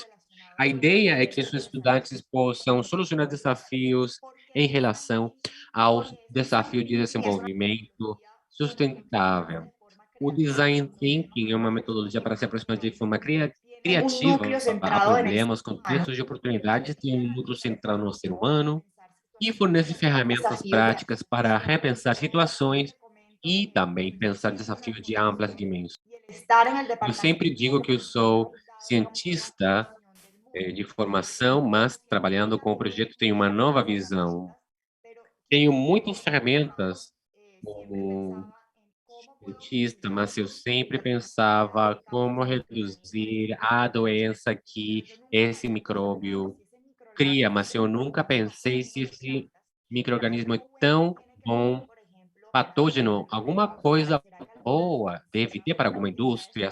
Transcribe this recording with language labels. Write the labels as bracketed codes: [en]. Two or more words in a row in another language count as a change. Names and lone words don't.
[pt] A ideia é que os estudantes possam solucionar desafios em relação ao desafio de desenvolvimento sustentável. O [en] design thinking [pt] é uma metodologia para se aproximar de forma [es] un núcleo [pt] criativa a [es] centrado en el [pt] problemas, contextos de oportunidades, tem um núcleo central no ser humano e fornece ferramentas [es] desafíos de [pt] práticas para repensar situações e também pensar desafios de amplas dimensões. [es] estar en el [pt] Eu [es] departamento [pt] sempre digo que eu sou cientista de formação, mas trabalhando com o projeto tenho uma nova visão. Tenho muitas ferramentas como cientista, mas eu sempre pensava como reduzir a doença que esse micróbio cria, mas eu nunca pensei se esse microorganismo é tão bom, patógeno, alguma coisa boa deve ter para alguma indústria.